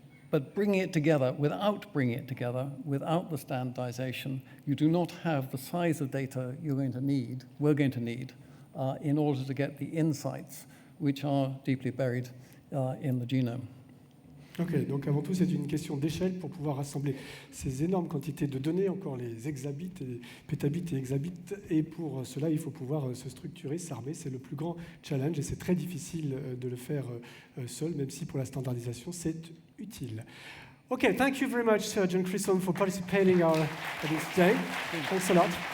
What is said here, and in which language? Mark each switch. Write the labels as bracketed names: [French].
[English] But bringing it together, without the standardization, you do not have the size of data we're going to need, in order to get the insights which are deeply buried in the genome. [French] OK, donc avant tout, c'est une question d'échelle pour pouvoir rassembler ces énormes quantités de données, encore les hexabits, et pétabits et hexabits. Et pour cela, il faut pouvoir se structurer, s'armer. C'est le plus grand challenge et c'est très difficile de le faire seul, même si pour la standardisation, c'est utile. [English] OK, thank you very much, Sir John Chisholm, for participating in this day. Thanks a lot.